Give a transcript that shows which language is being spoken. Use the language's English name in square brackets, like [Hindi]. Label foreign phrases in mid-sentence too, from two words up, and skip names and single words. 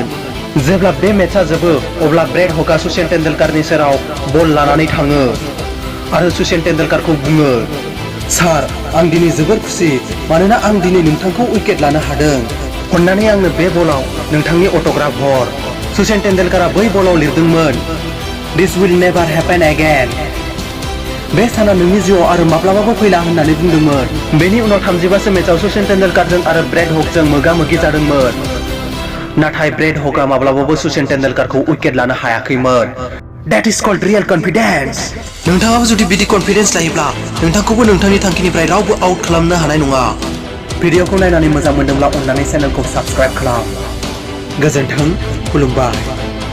[Bodo] जेब्ला बे मैचआ जोबो अब्ला ब्रेड हगा सचिन तेंडुलकारनि सेराव बल लानानै थाङो आरो सचिन तेंडुलकारखौ बुङो, "सार, आं दिनै जोबोर खुसि मानोना आं दिनै नोंथांखौ विकेट लानो हादों। अन्नानै आंनो बे बलाव नोंथांनि अट'ग्राफ हर।" सचिन तेंडुलकारा बै बलाव लिरदोंमोन, [English] "this will never happen again." [Bodo] बे साना नोंनि जिउआव आरो माब्लाबाबो फैला होननानै बुंदोंमोन। बेनि उनाव 35 मैचआव सचिन तेंडुलकारजों आरो ब्रेड हगजों मोगा-मोगि जादोंमोन। नाथाय ब्रेड हगा माब्लाबाबो सचिन तेंडुलकारखौ विकेट लानो हायाखैमोन। [English] That is called real confidence। [Bodo] नोंथाङाबो जुदि बिदि कन्फिडेन्स लायोब्ला नोंथांखौबो नोंथांनि थांखिनिफ्राय रावबो आउट खालामनो हानाय नङा। भिडिअखौ नायनानै मोजां मोनदोंब्ला अन्नानै चेनेलखौ साबस्क्राइब खालाम। गोजोन्थों, खुलुमबाय।